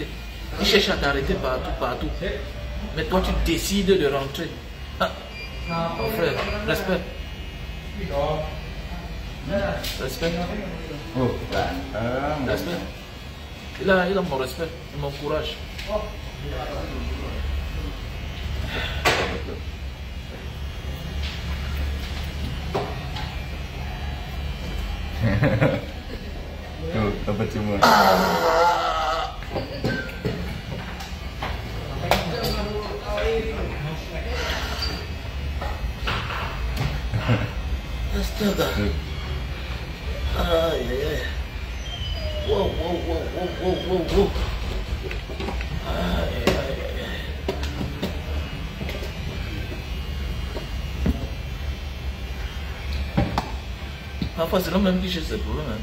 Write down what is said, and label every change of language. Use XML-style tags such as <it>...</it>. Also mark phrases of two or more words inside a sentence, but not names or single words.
<fr>Il cherche à t'arrêter partout. Mais toi tu décides de rentrer. Ah. Mon frère, respect. Respect. Respect. Il a mon respect et mon courage.</fr> <id>Tuh, dapat semua. Astaga.</id> <fr>Aïe aïe aïe. Wow. Aïe aïe aïe. Parfois c'est l'homme même qui cherche ses problèmes.</fr>